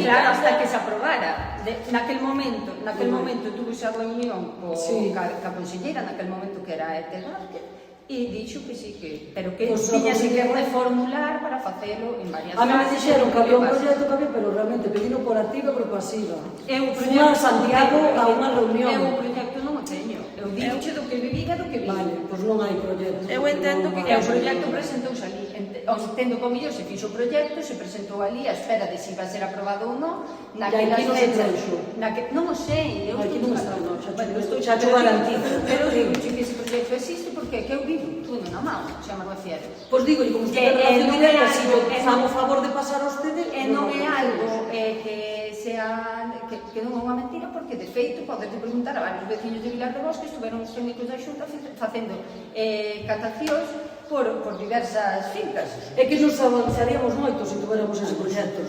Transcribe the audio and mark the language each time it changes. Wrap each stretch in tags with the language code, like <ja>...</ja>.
<es>Claro, hasta que se aprobara.</es> <gl>Naquel momento tuve esa reunión ca conselleira, naquel momento que era Ete Vázquez, e dixo que sí, pero que tiñase que reformular para facelo en varias fases. A mí me dixeron que había un proxecto que había, pero realmente pedino por activa e por pasiva. Fui a Santiago a unha reunión. Eu o proxecto non o teño. Eu digo do que viví e do que vi. Vale, pois non hai proxecto. Eu entendo que o proxecto presentouse ali. Entendo que o mellor se fixo o proxecto, se presentou ali a espera de se iba a ser aprobado ou non. Naquelas fechas. Non o sei. Aquí non está, non. Xa te garantizo. Pero digo que ese proxecto existe porque que eu vivo tudo na mão, xa me refiero. Pois digo, como usted ten relación directa, se yo fago favor de pasar a usted... Non é algo que sea que non é unha mentira, porque de feito poderte preguntar a varios veciños de Vilar de Bosque, estuveron os técnicos da Xunta facendo catacións por diversas fincas. É que nos avanzaríamos moito se tuviéramos ese proxecto.</gl>